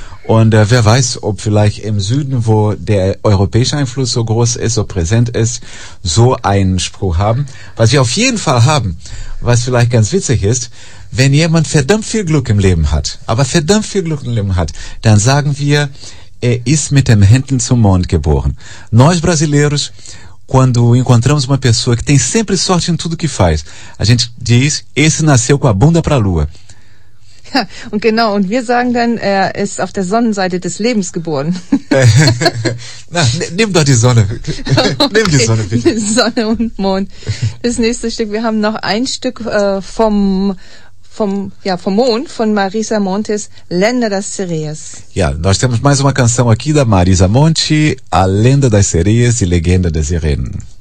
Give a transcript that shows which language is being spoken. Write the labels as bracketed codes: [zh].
[de] Und wer weiß, ob vielleicht im Süden, wo der europäische Einfluss so groß ist, so präsent ist, so einen Spruch haben. Was wir auf jeden Fall haben, was vielleicht ganz witzig ist, wenn jemand verdammt viel Glück im Leben hat, dann sagen wir, er ist mit dem Händen zum Mond geboren. [pt] Nós brasileiros, quando encontramos uma pessoa que tem sempre sorte em tudo que faz, a gente diz, esse nasceu com a bunda para a lua. [de] Und genau, und wir sagen dann, er ist auf der Sonnenseite des Lebens geboren. Na, nimm doch die Sonne. Okay. Nimm die Sonne, bitte. Sonne und Mond. Das nächste Stück, wir haben noch ein Stück vom Mond, von Marisa Monte's Lenda das Sereias. [pt] Ja, nós temos mais uma canção aqui da Marisa Monte, A Lenda das Sereias e Legenda das Sirenes.